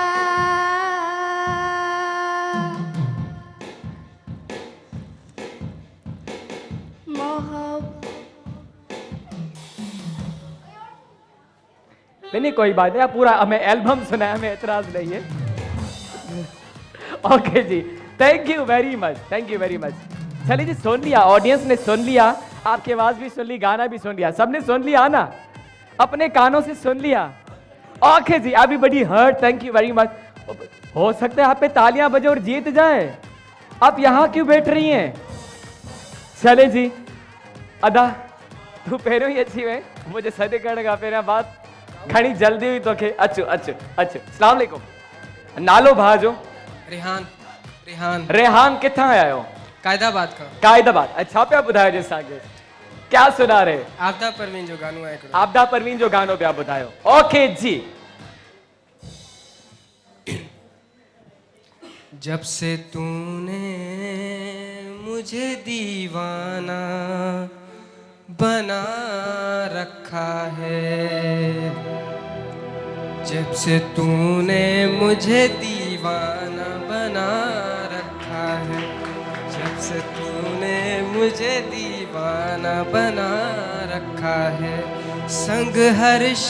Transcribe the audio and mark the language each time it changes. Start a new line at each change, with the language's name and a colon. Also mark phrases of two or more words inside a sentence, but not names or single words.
Urdu: نہیں کوئی بات نہیں، آپ پورا ہمیں البم سنایا، ہمیں اعتراض نہیں ہے. اوکے جی,
English: Thank you very much, thank you very much.
Urdu: چلیے جی، سن لیا، آڈیئنس نے سن لیا، آپ کی آواز بھی سن لی، گانا بھی سن لیا، سب نے سن لیا نا، اپنے کانوں سے سن لیا. اوکے جی، ابھی بڑی ہرٹ,
English: thank you very much.
Urdu: ہو سکتا ہے آپ پے تالیاں بجے اور جیت جائے. آپ یہاں کیوں بیٹھ رہی ہیں?
Sindhi: चले जी, अदा तू पहिरियों ही अची वए, मुझे सॾु करण खां पहिरियां बात घणी जल्दी हुई तोखे। अचो अचो अचो।
Arabic: السلام علیکم.
Sindhi: नालो भाउ जो? रेहान। रेहान। रेहान किथां आया हो?
Urdu: قائدآباد کا.
Sindhi: कायदाबाद। अच्छा, पिया ॿुधायो जे असांखे,
Urdu: کیا سنا رہے?
Sindhi: आपदा परवीन जो गानो आहे हिकिड़ो। आपदा परवीन जो गानो पिया ॿुधायो।
Urdu: اوکے جی. جب سے تو نے مجھے دیوانہ بنا رکھا ہے، جب سے تو نے مجھے دیوانہ بنا رکھا ہے، جب سے تو نے مجھے دیوانہ بنا رکھا ہے، سنگ ہر